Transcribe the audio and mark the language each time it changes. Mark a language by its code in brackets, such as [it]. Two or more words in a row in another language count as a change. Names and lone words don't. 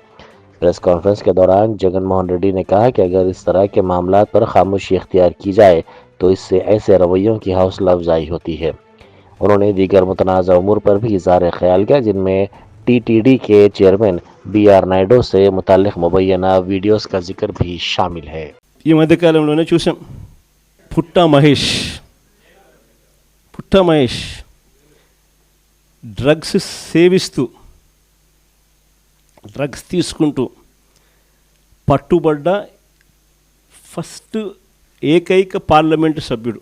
[ur] پریس کانفرنس کے دوران جگن موہن ریڈی نے کہا کہ اگر اس طرح کے معاملات پر خاموشی اختیار کی جائے تو اس سے ایسے رویوں کی حوصلہ افزائی ہوتی ہے۔ انہوں نے دیگر متنازع امور پر بھی اظہار خیال کیا، جن میں ٹی ٹی ڈی کے چیئرمین بی آر نائیڈو سے متعلق مبینہ ویڈیوز کا ذکر بھی شامل ہے۔ [te] ఈ మధ్యకాలంలోనే చూసాం పుట్టా మహేష్ డ్రగ్స్ సేవిస్తూ డ్రగ్స్ తీసుకుంటూ పట్టుబడ్డ ఫస్ట్ ఏకైక పార్లమెంటు సభ్యుడు.